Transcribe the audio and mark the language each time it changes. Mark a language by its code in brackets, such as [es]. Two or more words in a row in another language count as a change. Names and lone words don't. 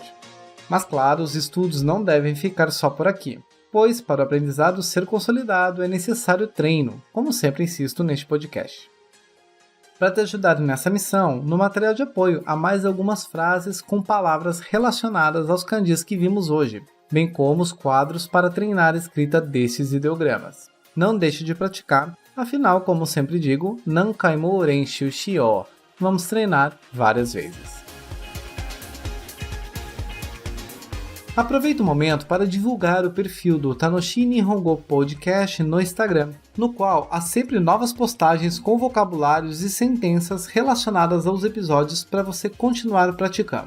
[pt] Mas claro, os estudos não devem ficar só por aqui, pois para o aprendizado ser consolidado é necessário treino, como sempre insisto neste podcast. Para te ajudar nessa missão, no material de apoio há mais algumas frases com palavras relacionadas aos kanjis que vimos hoje, bem como os quadros para treinar a escrita destes ideogramas. Não deixe de praticar, afinal, como sempre digo, [ja] 何回も練習しよう. [pt] Vamos treinar várias vezes. Aproveito o momento para divulgar o perfil do Tanoshi Nihongo Podcast no Instagram, no qual há sempre novas postagens com vocabulários e sentenças relacionadas aos episódios para você continuar praticando.